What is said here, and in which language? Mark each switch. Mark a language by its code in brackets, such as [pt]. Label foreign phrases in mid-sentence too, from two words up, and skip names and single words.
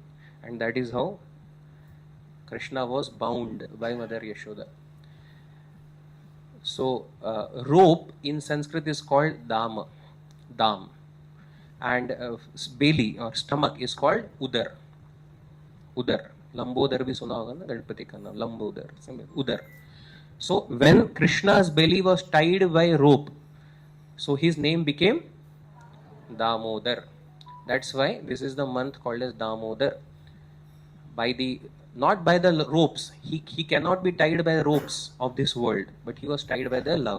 [en] And that is how Krishna was bound by Mother Yashoda. So, rope in Sanskrit is called dam. And belly or stomach is called udar. [hi] लम्बोदर भी सुना होगा न, गणपति का नाम, लम्बोदर, उदर. [en] So when Krishna's belly was tied by rope, so his name became Damodar. That's why this is the month called as Damodar. Not by the ropes. He cannot be tied by the ropes of this world, but he was tied by the love.